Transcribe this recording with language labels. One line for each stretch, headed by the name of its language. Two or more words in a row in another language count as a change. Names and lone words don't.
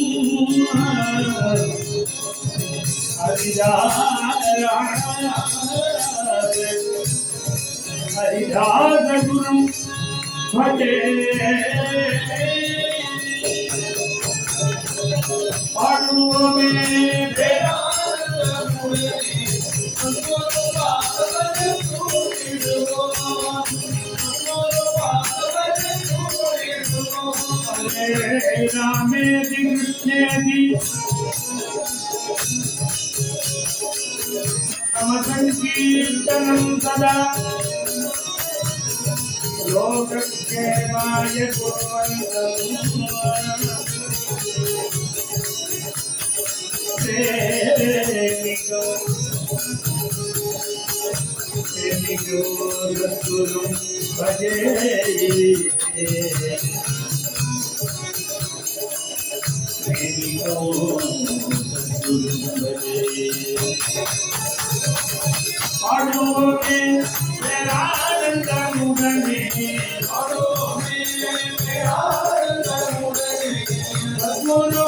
Sanskrit: हरिदास गुरुं भजे பாடுவோமே रामेति कृष्णेति समसंकीर्तनं सदा लोकक्षेमाय कुर्वन्तं प्रेमिको सद्गुरुं भजे
Tamil: பாடுவோமே பேரானந்த முகனே பாடுவோமே பேரானந்த முகனே சத்குரு